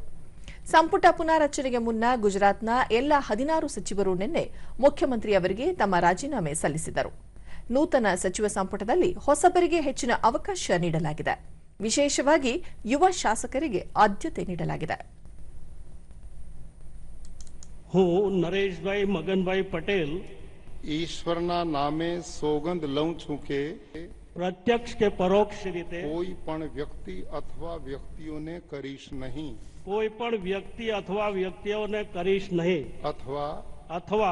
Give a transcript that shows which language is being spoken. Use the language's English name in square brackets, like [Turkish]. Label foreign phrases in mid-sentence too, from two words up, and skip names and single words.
[Kannada] ಸಂಪುಟ ಪುನಾರಚನೆಗೆ ಮುನ್ನ ಗುಜರಾತ್ನ ಎಲ್ಲ 16 ಸಚಿವರು ನಿನ್ನೆ ಮುಖ್ಯಮಂತ್ರಿ ಅವರಿಗೆ ತಮ್ಮ ರಾಜೀನಾಮೆ ಸಲ್ಲಿಸಿದರು. ನೂತನ ಸಚಿವ ಸಂಪುಟದಲ್ಲಿ ಹೊಸಬರಿಗೆ ಹೆಚ್ಚಿನ ಅವಕಾಶ ನೀಡಲಾಗಿದೆ. ವಿಶೇಷವಾಗಿ ಯುವ ಶಾಸಕರಿಗೆ ಆದ್ಯತೆ ನೀಡಲಾಗಿದೆ. [Gujarati] હું નરેશભાઈ મગનભાઈ પટેલ ઈશ્વરના નામે સોગંદ લઉં છું કે પ્રત્યક્ષ કે પરોક્ષ રીતે કોઈ પણ વ્યક્તિ અથવા વ્યક્તિઓને કરીશ નહીં કોઈ પણ વ્યક્તિ અથવા વ્યક્તિઓને કરીશ નહીં અથવા